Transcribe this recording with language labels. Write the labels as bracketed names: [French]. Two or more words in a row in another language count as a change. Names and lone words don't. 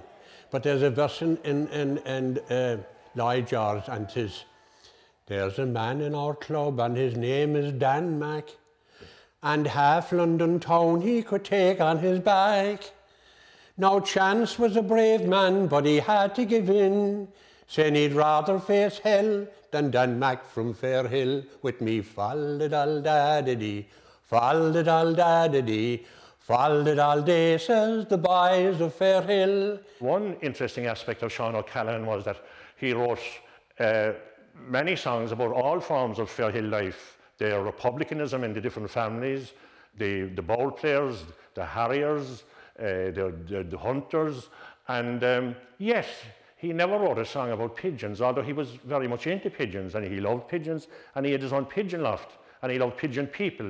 [English] But there's a verse in Lloyd George, and 'tis, there's a man in our club and his name is Dan Mack, and half London town he could take on his back. Now Chance was a brave man, but he had to give in, saying he'd rather face hell than Dan Mack from Fairhill, with me fall-da-dal-da-da-dee, fall-da-dal-da-da-dee, fall-da-dal-day, says the boys of Fairhill. One interesting aspect of Sean O'Callaghan was that he wrote many songs about all forms of Fairhill life, their republicanism in the different families, the ball players, the harriers, the hunters, and yet he never wrote a song about pigeons, although he was very much into pigeons, and he loved pigeons, and he had his own pigeon loft, and he loved pigeon people.